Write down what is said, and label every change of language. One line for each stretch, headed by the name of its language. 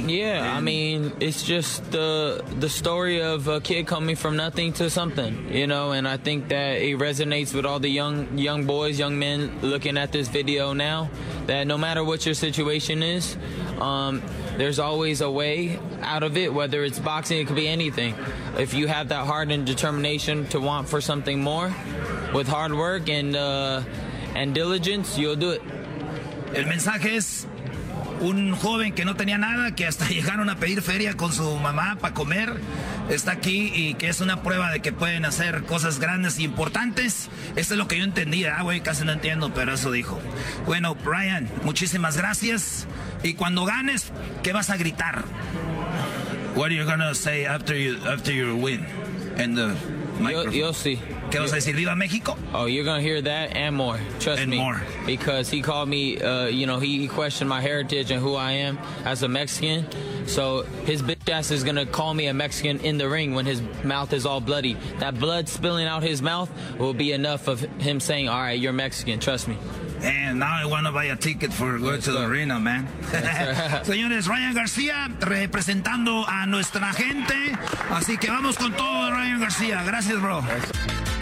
English: Yeah, I mean, it's just the story of a kid coming from nothing to something, you know, and I think that it resonates with all the young boys, young men looking at this video now, that no matter what your situation is, there's always a way out of it, whether it's boxing, it could be anything. If you have that heart and determination to want for something more with hard work and diligence, you'll do it.
Spanish: El mensaje es un joven que no tenía nada, que hasta llegaron a pedir feria con su mamá para comer, está aquí, y que es una prueba de que pueden hacer cosas grandes e importantes. Eso es lo que yo entendía, güey, casi no entiendo, pero eso dijo. Bueno, Brian, muchísimas gracias. Y cuando ganes, ¿qué vas a gritar?
English: What are you going to say after you win? And the microphone. You'll see.
Spanish: ¿Qué vas a decir? ¿Viva México?
English: Oh, you're going to hear that and more. Trust me. Because he called me, you know, he questioned my heritage and who I am as a Mexican. So his bitch ass is going to call me a Mexican in the ring when his mouth is all bloody. That blood spilling out his mouth will be enough of him saying, all right, you're Mexican. Trust me. And now I want to buy a ticket for going to the arena, man. Yes,
Spanish: señores, Ryan García representando a nuestra gente. Así que vamos con todo, Ryan García. Gracias, bro. Gracias.